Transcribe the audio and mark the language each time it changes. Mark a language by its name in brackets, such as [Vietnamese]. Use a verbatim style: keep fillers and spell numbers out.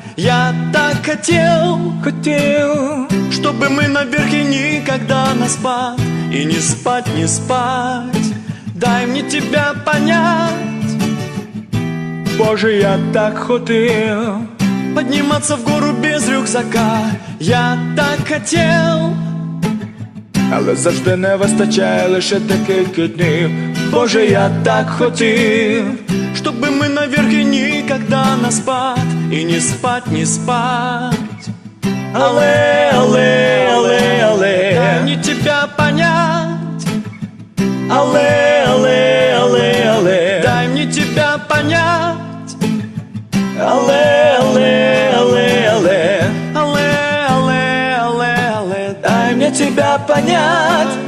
[Russian] Я так хотел, хотел, чтобы мы наверх и никогда на спад. И не спать, не спать, дай мне тебя понять. Боже, я так хотел подниматься в гору без рюкзака. Я так хотел, [Ukrainian] але завжди не вистачає лише декілька днів. Боже, я так хотів, щоби ми наверх і нікогда на спад. І не спать, не спать. Але, але, але, але, дай мені [Russian] тебя понять. [Ukrainian] Але, але, але, але, дай мені [Russian] тебя понять. [Ukrainian] Але, але, але, але, але, але, але, але, дай мені [Russian] тебя понять.